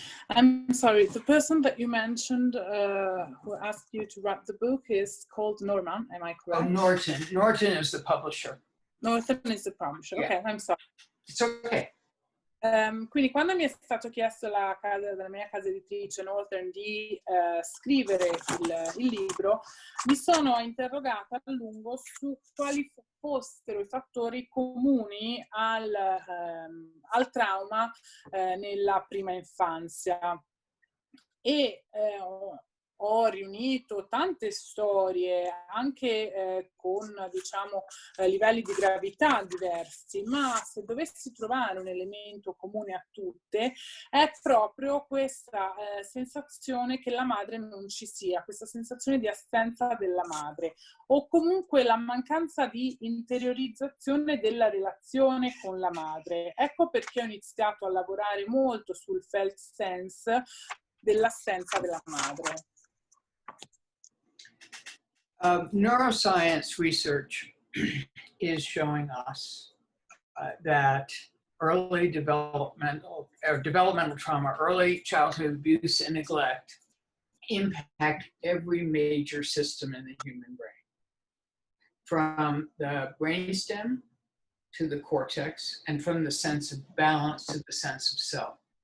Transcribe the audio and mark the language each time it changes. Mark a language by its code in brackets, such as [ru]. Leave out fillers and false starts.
[en] I'm sorry, the person that you mentioned who asked you to write the book is called Norman, am I correct? Oh, Norton. Norton is the publisher. Norton is the publisher, Yeah. okay, I'm sorry. It's okay. [it] Quindi quando mi è stato chiesto dalla mia casa editrice Northern di scrivere il libro, mi sono interrogata a lungo su quali fossero i fattori comuni al trauma nella prima infanzia, e ho riunito tante storie, anche con, diciamo, livelli di gravità diversi, ma se dovessi trovare un elemento comune a tutte, è proprio questa sensazione che la madre non ci sia, questa sensazione di assenza della madre, o comunque la mancanza di interiorizzazione della relazione con la madre. Ecco perché ho iniziato a lavorare molto sul felt sense dell'assenza della madre. [en] Neuroscience research is showing us that early developmental trauma, early childhood abuse and neglect impact every major system in the human brain, from the brainstem to the cortex, and from the sense of balance to the sense of self.